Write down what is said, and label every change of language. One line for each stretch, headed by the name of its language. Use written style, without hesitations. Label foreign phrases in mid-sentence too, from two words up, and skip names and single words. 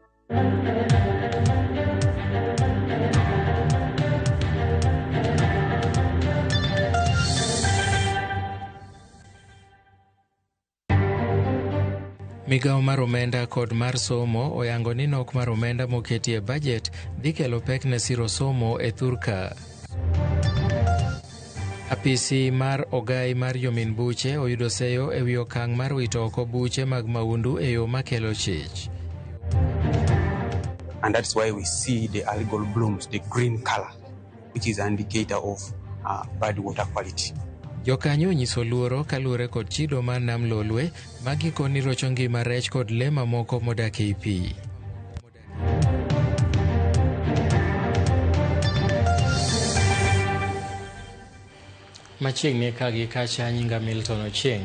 Luo (Kenya and Tanzania): Migao mar omenda kod mar somo oyango ni nok mar omenda moketie bajet dhi kelo pek ne siro somo e thurka. Apisi mar ogai mar jomin buche oyudo seyo e wi okang' mar wito oko buche mag maundu e yo makelo chich.
English: And that's why we see the algal blooms, the green color, which is an indicator of bad water quality.
Luo (Kenya and Tanzania): Jokanyo onyiso luoro kaluwore kod chido mar nam Lolwe magikoni rocho ngima rech kod le mamoko modak ei pi. Machiegni ka gi kacha nyinga Milton Ochieng'.